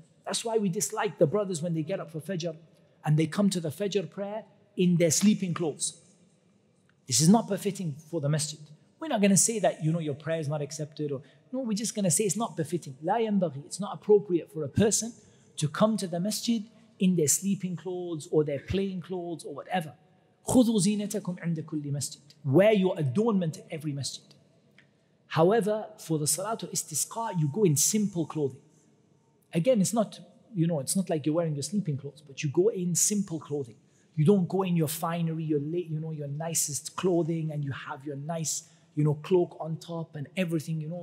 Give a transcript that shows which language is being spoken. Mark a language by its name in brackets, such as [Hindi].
[English] That's why we dislike the brothers when they get up for Fajr and they come to the Fajr prayer in their sleeping clothes. This is not befitting for the masjid. We're not going to say that your prayer is not accepted, we're just going to say it's not befitting. [Arabic] لا ينبغي. [English] It's not appropriate for a person to come to the masjid in their sleeping clothes or their playing clothes or whatever. [Arabic] خُذُوا زِينَتَكُمْ عِنْدَ كُلِّ masjid. [English] Wear your adornment at every masjid. However, for the Salatul Istisqa, you go in simple clothing. Again, it's not like you're wearing your sleeping clothes, but you go in simple clothing. You don't go in your finery, your nicest clothing, and you have your nice, cloak on top and everything,